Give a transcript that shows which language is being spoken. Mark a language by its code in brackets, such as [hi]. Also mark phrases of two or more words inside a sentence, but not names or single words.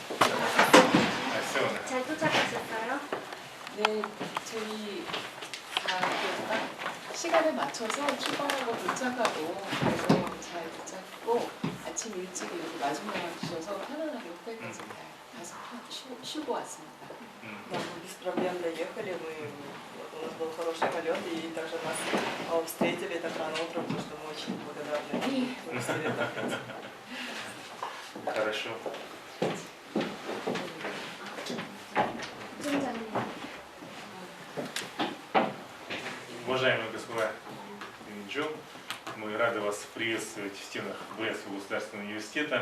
[ko] 잘 도착하셨어요? 네, 저희 시간에 맞춰서 출발하고 도착하고 그래서 잘 도착했고 아침 일찍 여기 마중나와 주셔서 편안하게 호텔까지 가서 쉬고 왔습니다. [ru] Да, мы без проблем доехали, у нас был хороший полет и также нас встретили так рано утром, потому что мы очень благодарны. Хорошо. Уважаемые господа Минджо, мы рады вас приветствовать в стенах Брестского государственного университета.